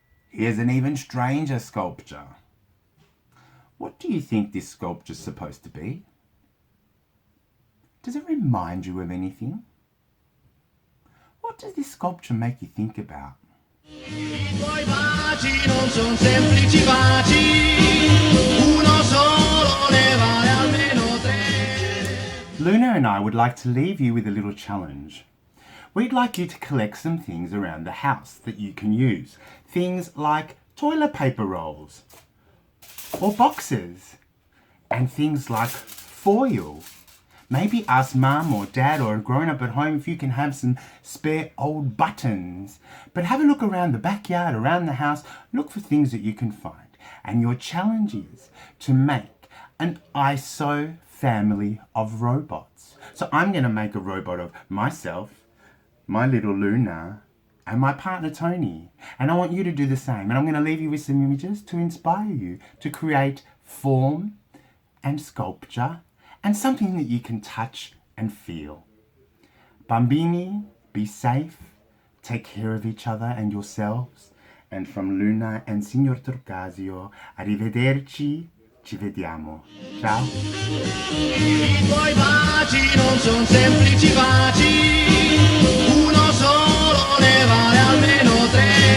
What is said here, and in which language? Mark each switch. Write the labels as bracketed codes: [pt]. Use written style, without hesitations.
[en] Here's an even stranger sculpture. What do you think this sculpture's supposed to be? Does it remind you of anything? What does this sculpture make you think about? [it] I tuoi baci non son semplici baci, uno solo ne vale almeno tre. [en] Luna and I would like to leave you with a little challenge. We'd like you to collect some things around the house that you can use. Things like toilet paper rolls or boxes, and things like foil. Maybe ask mum or dad or a grown up at home if you can have some spare old buttons. But have a look around the backyard, around the house, look for things that you can find. And your challenge is to make an ISO family of robots. So I'm going to make a robot of myself, my little Luna, and my partner Tony. And I want you to do the same. And I'm going to leave you with some images to inspire you to create form and sculpture and something that you can touch and feel. Bambini, be safe, take care of each other and yourselves. And from [it] Luna and Signor Torcasio, arrivederci, ci vediamo. Ciao. I tuoi baci non son semplici baci, uno solo ne vale almeno tre.